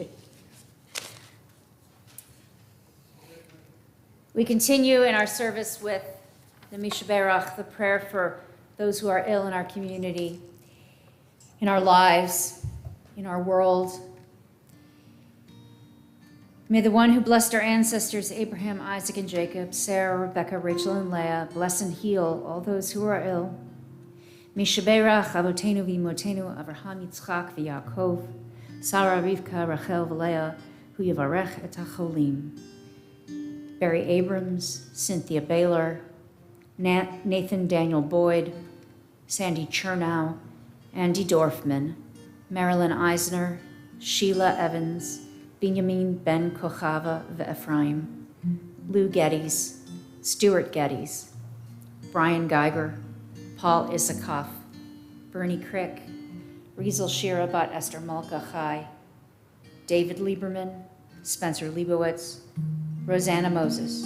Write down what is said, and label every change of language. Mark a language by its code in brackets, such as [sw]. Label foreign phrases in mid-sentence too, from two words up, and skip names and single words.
[en] We continue in our service with the Mishaberach, the prayer for those who are ill in our community, in our lives, in our world. May the one who blessed our ancestors, Abraham, Isaac, and Jacob, Sarah, Rebecca, Rachel, and Leah, bless and heal all those who are ill. [he] מי שברך אבותינו ואמותינו אברהם, יצחק, ויעקב, שרה, רבקה, רחל, ולאה, הוא יברך את החולים. [en] Barry Abrams, Cynthia Baylor, Nathan Daniel Boyd, Sandy Chernow, Andy Dorfman, Marilyn Eisner, Sheila Evans, Benjamin Ben Kochava v'Ephraim, Lou Geddes, Stuart Geddes, Brian Geiger, Paul Issakoff, Bernie Crick, Rizel Shira bat Esther Malka Chai, David Lieberman, Spencer Leibowitz, Rosanna Moses,